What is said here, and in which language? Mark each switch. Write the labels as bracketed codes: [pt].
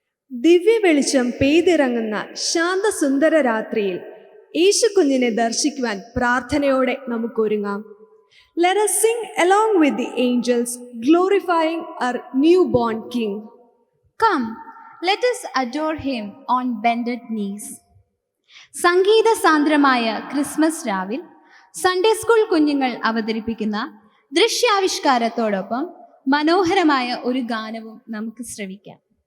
[ml] ദിവ്യ വെളിച്ചം പെയ്തിറങ്ങുന്ന ശാന്തസുന്ദര രാത്രിയിൽ യേശുകുഞ്ഞിനെ ദർശിക്കുവാൻ പ്രാർത്ഥനയോടെ നമുക്കൊരുങ്ങാം. [en] Let us sing along with the angels, glorifying our newborn King. Come, let us adore him on bended knees. [ml] Sangeetha സാന്ദ്രമായ Christmas രാവിൽ Sunday school കുഞ്ഞുങ്ങൾ അവതരിപ്പിക്കുന്ന ദൃശ്യാവിഷ്കാരത്തോടൊപ്പം മനോഹരമായ ഒരു ഗാനവും നമുക്ക് ശ്രവിക്കാം.